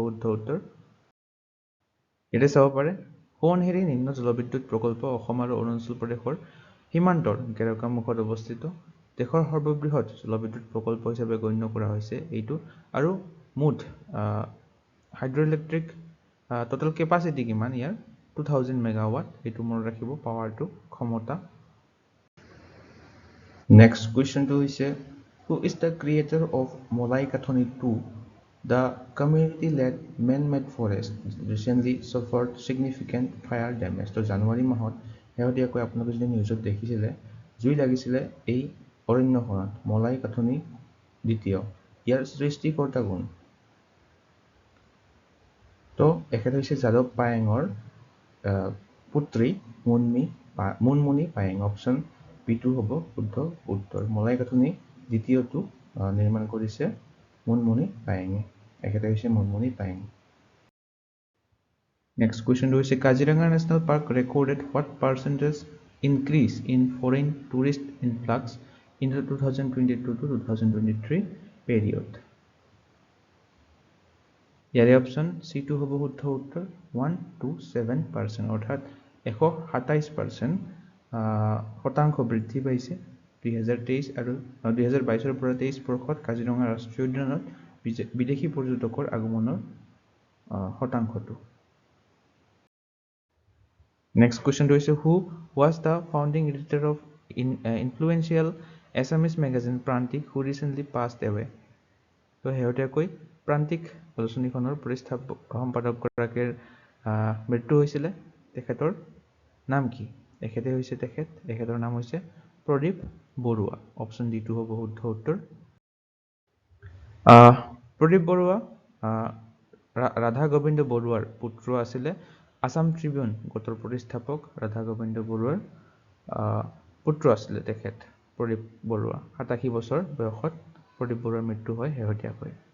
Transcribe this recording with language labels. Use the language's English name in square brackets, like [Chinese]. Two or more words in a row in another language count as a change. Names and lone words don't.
[Assamese] শুদ্ধ উত্তৰ এটা চাব পাৰে সোৱণশিৰি নিম্ন জলবিদ্যুৎ প্ৰকল্প অসম আৰু অৰুণাচল প্ৰদেশৰ সীমান্তৰ গেৰুকা মুখত অৱস্থিত দেশৰ সৰ্ববৃহৎ জলবিদ্যুৎ প্ৰকল্প হিচাপে গণ্য কৰা হৈছে এইটো আৰু মুঠ [English] hydroelectric total capacity [Assamese] কিমান ইয়াৰ 2000 মেগাৱাট এইটো মনত ৰাখিব পাৱাৰটো ক্ষমতা নেক্সট কুৱেশ্যনটো হৈছে [English] who is the creator of Molai Kathoni 2 the community-led man-made forest recently suffered significant fire damage [Assamese] তো জানুৱাৰী মাহত শেহতীয়াকৈ আপোনালোকে যদি নিউজত দেখিছিলে জুই লাগিছিলে এই অৰণ্যখনত মলাই কাথনি দ্বিতীয় ইয়াৰ সৃষ্টিকৰ্তা কোন তো এখেত হৈছে যাদৱ পায়েঙৰ পুত্ৰী মুনমুনি পায়েং অপশ্যন বিটো হ'ব শুদ্ধ উত্তৰ মলাই কাথনি দ্বিতীয়টো নিৰ্মাণ কৰিছে মুনমুনি পায়েঙে এখেত হৈছে মুনমুনি পায়েং নেক্সট কুৱেশ্যনটো হৈছে [English] Kaziranga National Park recorded what percentage increase in foreign tourist influx in the 2022 to 2023 period [Assamese] ইয়াৰে অপশ্যন C2 হ'ব শুদ্ধ উত্তৰ 127% অৰ্থাৎ 127% শতাংশ বৃদ্ধি পাইছে 2023 আৰু 2022 পৰা 23 বৰ্ষত কাজিৰঙা ৰাষ্ট্ৰীয় উদ্যানত বিদেশী পৰ্যটকৰ আগমনৰ শতাংশটো নেক্সট কুৱেশ্যনটো হৈছে [English] who was the founding editor of influential Assamese magazine Prantik who recently passed away [Assamese] তো শেহতীয়াকৈ প্ৰান্তিক আলোচনীখনৰ প্ৰতিষ্ঠাপক সম্পাদক গৰাকীৰ মৃত্যু হৈছিলে তেখেতৰ নাম কি এখেতে হৈছে তেখেতৰ নাম হৈছে প্ৰদীপ বৰুৱা অপশ্যন ডি2 হ'ব শুদ্ধ উত্তৰ প্ৰদীপ বৰুৱা ৰাধা গোবিন্দ বৰুৱাৰ পুত্ৰ আছিলে আসাম ট্ৰিবিউন গোটৰ প্ৰতিষ্ঠাপক ৰাধা গোবিন্দ বৰুৱাৰ পুত্ৰ আছিলে তেখেত প্ৰদীপ বৰুৱা 87 বছৰ বয়সত প্ৰদীপ বৰুৱাৰ মৃত্যু হয় শেহতীয়াকৈ